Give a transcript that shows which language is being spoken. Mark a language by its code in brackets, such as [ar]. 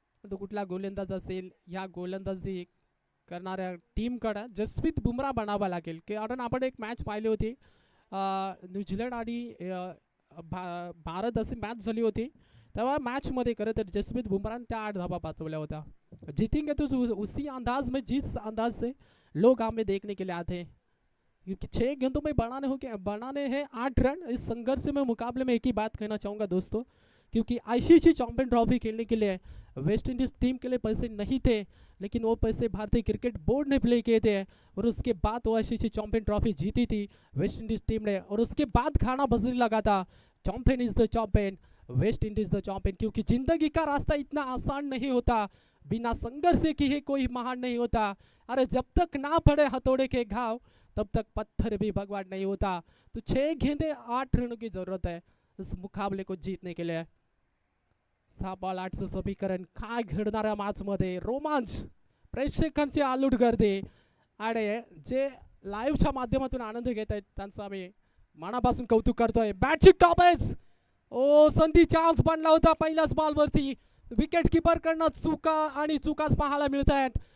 [mr] तो कुठला गोलंदाज असेल, या गोलंदाजी करणाऱ्या टीमकडे जसप्रीत बुमराह बनावा लागेल, कारण आपण एक मॅच पाहिली होती न्यूझीलंड आणि भारत अशी मॅच झाली होती, तेव्हा मॅचमध्ये खरं तर जसप्रीत बुमराहने त्या 8 धाबा वाचवल्या होत्या. [hi] जीतेंगे तो उसी अंदाज में जिस अंदाज से लोग हमें देखने के लिए आते हैं, क्योंकि 6 गेंदों में बनाने हैं 8 रन. इस संघर्ष में मुकाबले में एक ही बात कहना चाहूँगा दोस्तों, क्योंकि आईसीसी चैंपियन ट्रॉफी खेलने के लिए वेस्ट इंडीज़ टीम के लिए पैसे नहीं थे, लेकिन वो पैसे भारतीय क्रिकेट बोर्ड ने प्ले किए थे और उसके बाद वो आईसीसी चैंपियन ट्रॉफी जीती थी वेस्ट इंडीज़ टीम ने. और उसके बाद खाना बजने लगा था, [en] Champion is the champion, West Indies the champion. [hi] क्योंकि जिंदगी का रास्ता इतना आसान नहीं होता, बिना संघर्ष के ही कोई महान नहीं होता. अरे जब तक ना पड़े हथौड़े के घाव तब तक पत्थर भी भगवान नहीं होता. तो 6 गेंदे 8 रनों की जरूरत है इस मुकाबले को जीतने के लिए. [mr] 6 बॉल 8चं समीकरण. काय घडणाऱ्या मॅच मध्ये रोमांच, प्रेक्षकांची आलूट गर्दी आणि जे लाईव्हच्या माध्यमातून आनंद घेत आहेत त्यांचं आम्ही मनापासून कौतुक करतोय. बॅटची टॉप एज. ओ संधी चान्स बनला होता पहिल्याच बॉलवरती, विकेट किपर कडनं चुकाच पाहायला मिळत आहेत.